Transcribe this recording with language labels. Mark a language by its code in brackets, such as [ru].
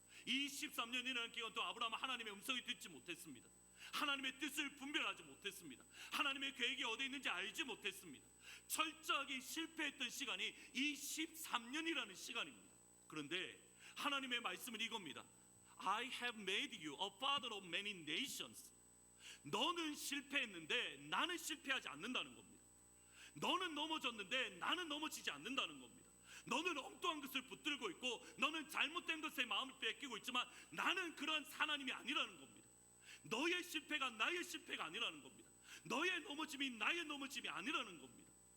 [ko] 이 13년이라는 기간 동안 아브라함은 하나님의 음성을 듣지 못했습니다. 하나님의 뜻을 분별하지 못했습니다. 하나님의 계획이 어디 있는지 알지 못했습니다. 철저하게 실패했던 시간이 이 13년이라는 시간입니다. 그런데 하나님의 말씀은 이겁니다. [en] I have made you a father of many nations. [ko] 너는 실패했는데 나는 실패하지 않는다는 겁니다. 너는 넘어졌는데 나는 넘어지지 않는다는 겁니다. 너는 엉뚱한 것을 붙들고 있고 너는 잘못된 것에 마음을 뺏기고 있지만 나는 그러한 하나님이 아니라는 겁니다. 너의 실패가 나의 실패가 아니라는 겁니다. 너의 넘어짐이 나의 넘어짐이 아니라는 겁니다.